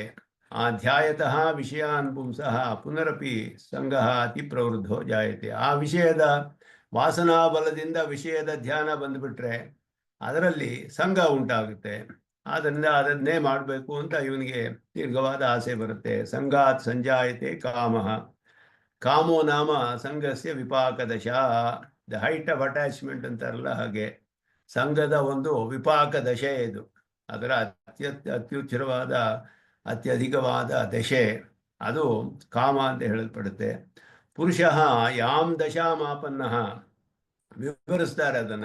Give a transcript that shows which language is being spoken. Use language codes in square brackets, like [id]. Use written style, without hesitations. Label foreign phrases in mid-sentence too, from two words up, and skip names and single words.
[sa] ಆ ಧ್ಯಾಯತಃ ವಿಷಯಾನ್ ಪುಂಸಃ ಪುನರಪಿ ಸಂಗಃ ಅತಿ ಪ್ರವೃದ್ಧೋ ಜಾಯತೆ. [kn] ಆ ವಿಷಯದ ವಾಸನಾ ಬಲದಿಂದ ವಿಷಯದ ಧ್ಯಾನ ಬಂದುಬಿಟ್ರೆ ಅದರಲ್ಲಿ ಸಂಘ ಉಂಟಾಗುತ್ತೆ. ಆದ್ದರಿಂದ ಅದನ್ನೇ ಮಾಡಬೇಕು ಅಂತ ಇವನಿಗೆ ದೀರ್ಘವಾದ ಆಸೆ ಬರುತ್ತೆ. [sa] ಸಂಗಾತ್ ಸಂಜಾಯತೆ ಕಾಮಃ, ಕಾಮೋ ನಾಮ ಸಂಘಸ್ಯ ವಿಪಾಕದಶ. [en] the height of attachment [kn] ಅಂತಾರಲ್ಲ ಹಾಗೆ ಸಂಘದ ಒಂದು ವಿಪಾಕ ದಶೆ ಇದು. ಅದರ ಅತ್ಯುಚ್ಚರವಾದ ಅತ್ಯಧಿಕವಾದ ದಶೆ ಅದು ಕಾಮ ಅಂತ ಹೇಳಲ್ಪಡುತ್ತೆ. [sa] ಪುರುಷ ಯಾಮ್ ದಶಾಮಾಪನ್ನ, [kn] ವಿವರಿಸ್ತಾರೆ ಅದನ್ನು.